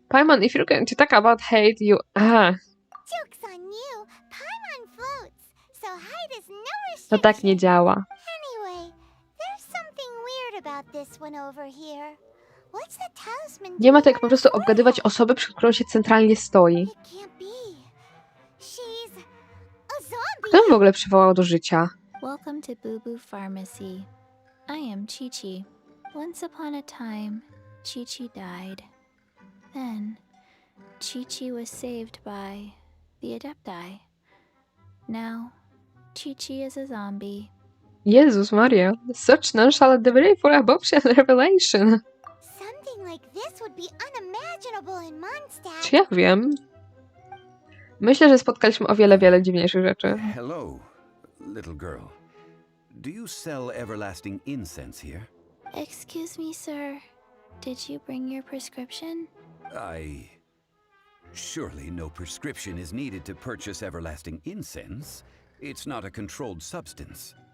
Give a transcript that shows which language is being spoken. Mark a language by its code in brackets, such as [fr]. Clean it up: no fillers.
[en] Paimon, if you're going to talk about hate, you... Joke's on you. Paimon floats, so height is no restriction. [pl] To tak nie działa. [en] Anyway, there's something weird about this one over here. What's the talisman? [pl] Nie ma tak po prostu obgadywać osoby, przed którą się centralnie stoi. [en] It can't be. She's a zombie. [pl] Kto ją w ogóle przywołał do życia? [en] Welcome to Boo Boo Pharmacy. I am Chi-Chi. Once upon a time, Chi-Chi died. Then, Chi-Chi was saved by the Adepti. Now, Chi-Chi is a zombie. [pl] Jezus Maria, [en] such nonchalant delivery for a bombshell revelation. Something like this would be unimaginable in Mondstadt. [pl] Czy ja wiem? Myślę, że spotkaliśmy o wiele dziwniejszych rzeczy. [en] Hello, little girl. Do you sell everlasting incense here? Excuse me, sir. Did you bring your prescription? Surely no prescription is needed to purchase everlasting incense. It's not a controlled substance.